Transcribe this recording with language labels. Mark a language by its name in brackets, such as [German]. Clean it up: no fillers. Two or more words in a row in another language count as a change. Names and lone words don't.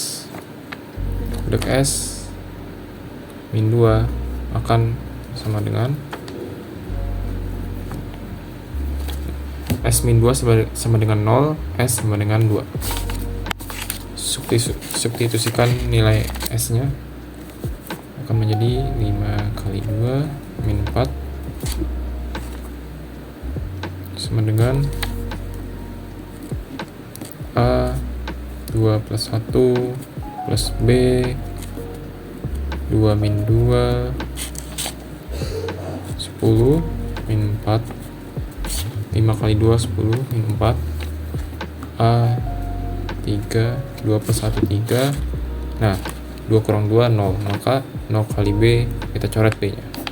[Indonesian] Untuk S min 2 akan sama dengan S min 2 sama dengan 0, S sama dengan 2. Substitusikan nilai S nya akan menjadi 5 kali 2 min 4 sama dengan A 2 plus 1 plus B 2 min 2 10 min 4 5 kali 2 10 min 4 A 3 2 plus 1 3. Nah, 2 kurang 2 0, maka 0 kali B kita coret B nya.